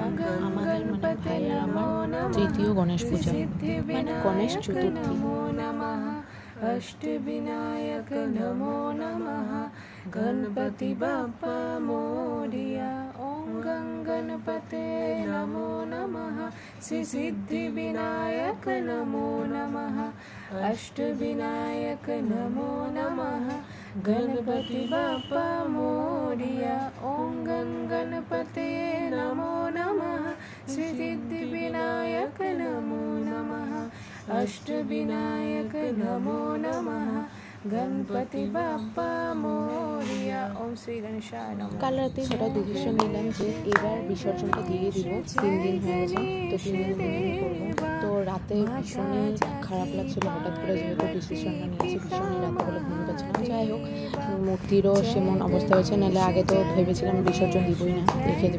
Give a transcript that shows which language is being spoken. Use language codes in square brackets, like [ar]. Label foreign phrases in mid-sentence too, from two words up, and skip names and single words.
[bn] আমাদের মানে ভাইয়ের আমার তৃতীয় গণেশ পূজা, মানে গণেশ চতুর্থী। [sa] अष्टविनायक नमो नमः। [mr] गणपति बाप्पा मोरिया। [sa] ओम गं गणपते नमो नमः। श्री सिद्धि विनायक नमो नमः। अष्टविनायक नमो नमः। [mr] गणपति बाप्पा मोरिया। [sa] ओम गं गणपते नमो नमः। श्री सिद्धि विनायक नमो नमः। अष्टविनायक नमो नमः। [mr] गणपति बाप्पा मोरिया। [sa] ओम श्री गणेशाय नमः। [bn] কাল রাতে হঠাৎ ডিসিশন নিলাম যে এবার বিসর্জনটা দিয়ে দিব। 3 দিন হয়ে গেছে, তো 3 দিন দিনই করবো। তো রাতে ভীষণই খারাপ লাগছিল, হঠাৎ করে যেহেতু ডিসিশনটা নিয়েছি, ভীষণই রাতে বলে ঘুম পাচ্ছে না। যাই হোক, মূর্তিরও সেমন অবস্থা হয়েছে, নাহলে আগে তো ভেবেছিলাম বিসর্জন দিবই না, রেখে দেবো।